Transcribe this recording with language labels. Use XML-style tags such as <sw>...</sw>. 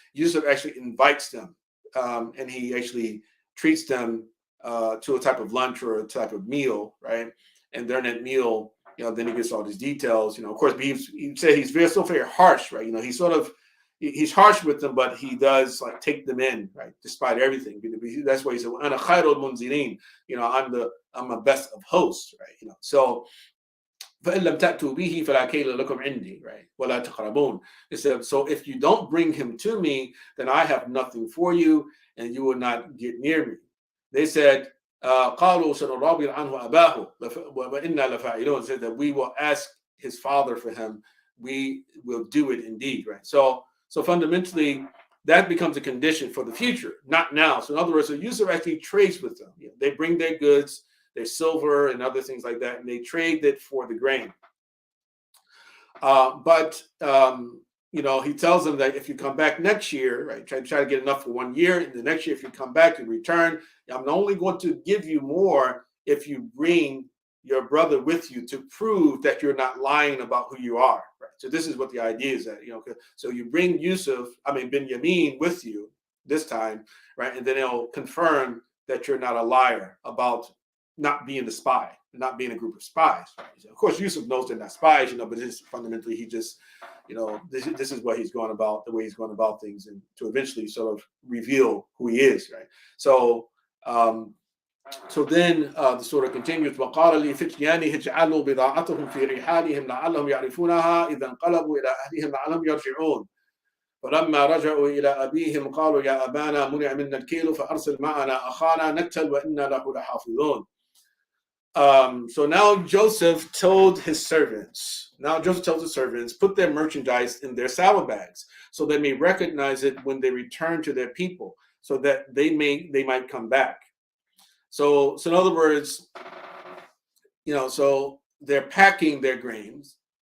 <en>Yusuf actually invites them, and he actually treats them to a type of lunch or a type of meal, right? And during that meal, then he gets all these details. Of course, he said he's very harsh, right? He's harsh with them, but he does like take them in, right? Despite everything. That's why he said,</en> <ar>"Ana khairul munzilin."</ar> <en>I'm a best of hosts, right? So.</en> <ar>فَإِن لَمْ تَأْتُوا بِهِ فَلَا كَيْلَ لَكُمْ عِنْدِي,</ar> <en>right?</en> <ar>وَلَا تَقْرَبُونَ.</ar> <en>It said, so if you don't bring him to me, then I have nothing for you, and you will not get near me. They said,</en> <ar>قَالُوا سَنُرَابِرْ عَنْهُ أَبَاهُ وَإِنَّا لَفَاعِلُونَ.</ar> <en>Said that we will ask his father for him. We will do it indeed, right? So fundamentally, that becomes a condition for the future, not now. So in other words, so Yusuf actually trades with them. They bring their goods, their silver and other things like that, and they trade it for the grain. But he tells them that if you come back next year, right, try to get enough for 1 year, and the next year if you come back and return, I'm only going to give you more if you bring your brother with you to prove that you're not lying about who you are, right? So this is what the idea is that, so you bring Benjamin with you this time, right, and then it'll confirm that you're not a liar about not being the spy, not being a group of spies. Right? Of course, Yusuf knows they're not spies, but it's fundamentally he just, this is what he's going about, the way he's going about things, and to eventually sort of reveal who he is, right? So then the surah continues.</en> <ar>وَقَالَ لِفِتْيَانِهِ اجْعَلُوا بِضَاعَتَهُمْ فِي رِحَالِهِمْ لَعَلَّهُمْ يَعْرِفُونَهَا إِذَا انقَلَبُوا إِلَى أَهْلِهِمْ لَعَلَّهُمْ يَرْجِعُونَ فلما رجعوا إلى أبيهم قالوا يا أبانا منع منا الكيل فأرسل معنا أخانا نكتل وإنا له لحافظون.</ar> <en>So now Joseph told his servants, put their merchandise in their saddlebags so they may recognize it when they return to their people, so that they might come back. So in other words, so they're packing their grains.</en>